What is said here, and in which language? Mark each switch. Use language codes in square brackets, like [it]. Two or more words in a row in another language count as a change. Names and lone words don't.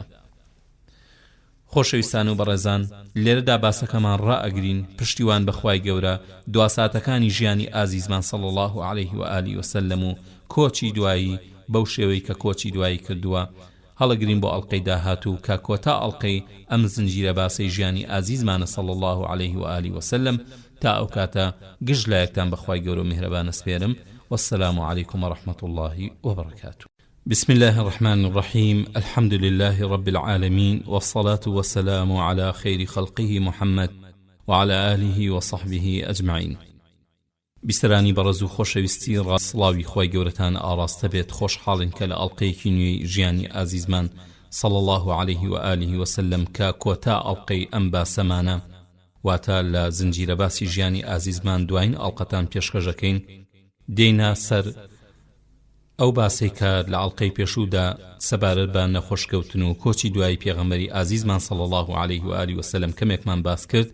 [ckb] خۆشەویستان و بەڕێزان، لێرەدا باسەکەمان ڕائەگرین پشتیوان بەخوای گەورە دواساتەکانی ژیانی ئازیزمان [ar] صلی الله عليه و آله وسلم [ckb] و کۆچی دوایی بەو شێوەی کە کۆچی دوایی کردووە. هەڵەگرین بۆ ئەڵقەی داهاتوو کە کۆتا ئەڵقەی ئەم زنجیرە باسی ژیانی ئازیزمانە [ar] صلی الله عليه و آله وسلم. [ckb] تا ئەو کاتە گشت لایەکتان بەخوای گەورە و میهرەبان ئەسپێرم. [ar] والسلام عليكم ورحمة الله وبركاته. بسم الله الرحمن الرحيم. الحمد لله رب العالمين، والصلاة والسلام على خير خلقه محمد وعلى آله وصحبه أجمعين. [ckb] بسرانی بەڕێز و خۆشەویستی ڕاستڵاوی خۆی گەورەتان ئاڕاستە بێت. خۆشحاڵین کە لە ئەڵقەیەکی نوێی ژیانی ئازیزمان [ar] صلی الله عليه و آله وسلم [ckb] کە کۆتا ئەڵقەی ئەم باسەمانە واتە لە زنجیرە باسی ژیانی ئازیزمان دوایین ئەڵقەتان پێشکەشەکەین دێینە سەر ئەو باسی کە لە ئەڵقەی پێشوودا سەبارەت بە نەخۆشکەوتن و کۆچی دوای پێغەمبەری ئازیزمان [ar] صلی الله عليه و آله وسلم [ckb] کەمێکمان باس کرد.